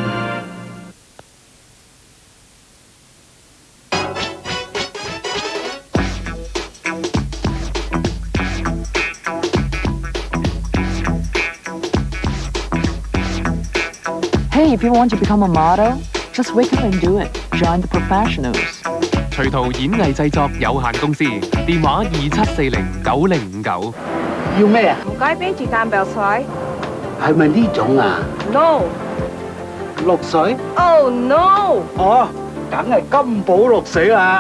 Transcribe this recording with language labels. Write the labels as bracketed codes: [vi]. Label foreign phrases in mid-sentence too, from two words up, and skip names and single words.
[en] Hey, if you want to become a model, just wake up and do it. Join the professionals. [yue] 隨圖演藝製作有限公司，電話27409059。要咩啊？唔該，俾住間白水。係咪呢種啊？ No。綠水？ [en] Oh no。 [yue] 哦，梗係金寶綠水啦。